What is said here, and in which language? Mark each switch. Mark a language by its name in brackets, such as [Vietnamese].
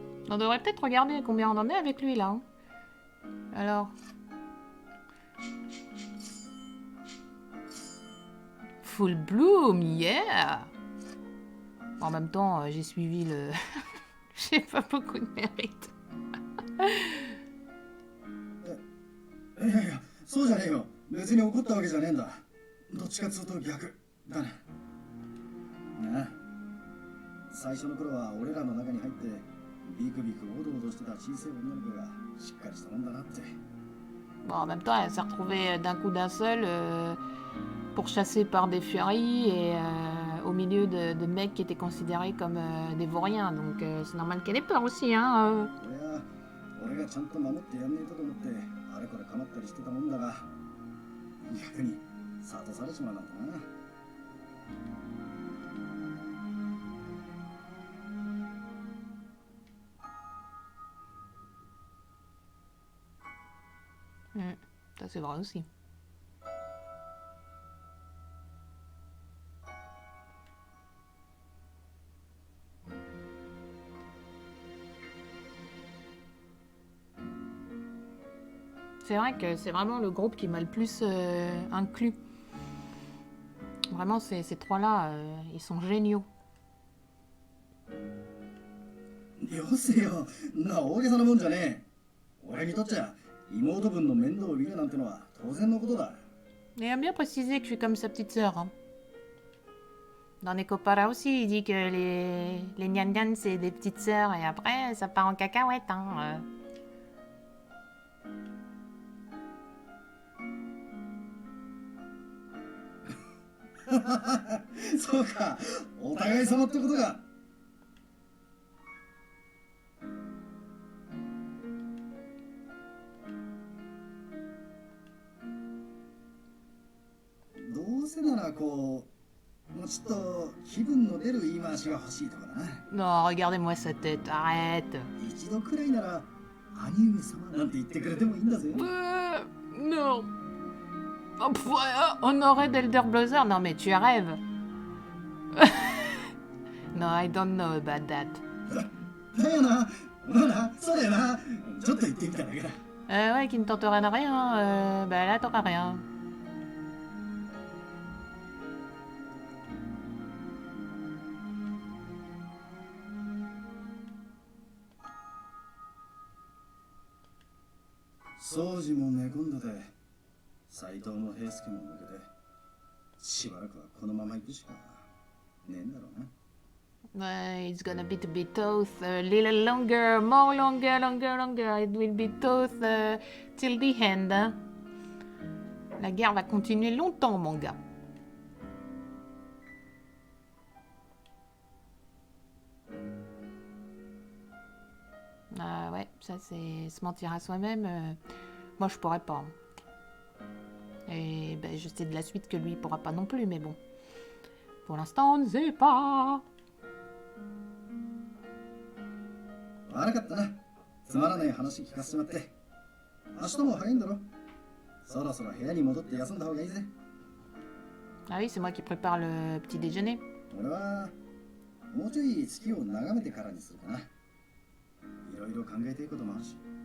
[French] On devrait peut-être regarder combien on en est avec lui, là, hein. Alors... Full Bloom, yeah! En même temps, j'ai suivi le... j'ai pas beaucoup de mérite. [Japanese] いやいや、そうじゃねえよ。別に怒ったわけじゃねえんだ。どっちかっつうと逆だね。なあ、最初の頃は俺らの中に入ってビクビクおどおどしてた小さい女の子がしっかりしたもんだなって。 [French] Bon, en même temps, elle s'est retrouvée d'un coup d'un seul, pourchassée par des furies et au milieu de mecs qui étaient considérés comme des vauriens. Donc c'est normal qu'elle ait peur aussi, hein. [Japanese] 俺がちゃんと守ってやんねえとと思ってあれこれ構ったりしてたもんだが、逆に諭されちまうなんてな。 [French] Ça c'est vrai aussi. C'est vrai que c'est vraiment le groupe qui m'a le plus inclus Vraiment, ces trois-là, ils sont géniaux. [Japanese] よせよ、な大げさなもんじゃねえ。俺にとっちゃ妹分の面倒を見るなんてのは当然のことだ。 [French] Il a bien précisé que je suis comme sa petite sœur. Hein. Dans Nekopara aussi, il dit que les Nyan Nyan, c'est des petites sœurs, et après, ça part en cacahuète. Hein. [Japanese] そうか、お互い様ってことか。どうせならこう、もうちょっと気分の出る言い回しが欲しいとかな。 [French] Non, regardez-moi sa tête, arrête. [Japanese] 一度くらいなら兄上様なんて言ってくれてもいいんだぜ。 [French] Non. Oh, Honoré d'Elder Blazer? Non, mais tu rêves. [English] No, I don't know about that. [Japanese] だよな、まあな、そうだよな。ちょっと言ってみただけだ。 [French] Ouais, qui ne tente rien à rien. Bah là, t'auras rien. [Japanese] 掃除も寝込んでて、斎藤も平助も抜けて、しばらくはこのまま行くしかねえんだろうな。 [English] It's gonna be to be tough a little longer, more longer. It will be tough till the end. [French] Hein. La guerre va continuer longtemps, mon gars. Ouais, ça c'est se mentir à soi-même. Moi, je pourrais pas. Et ben, je sais de la suite que lui il pourra pas non plus, mais bon. Pour l'instant, on ne sait pas. [Japanese] 悪かったな。つまらない話聞かせてもらって。明日も早いんだろ。そろそろ部屋に戻って休んだ方がいいぜ。 [French] Ah oui, c'est moi qui prépare le petit déjeuner. [Japanese] 俺はもうちょい月を眺めてからにするかな。いろいろ考えていくこともあるし。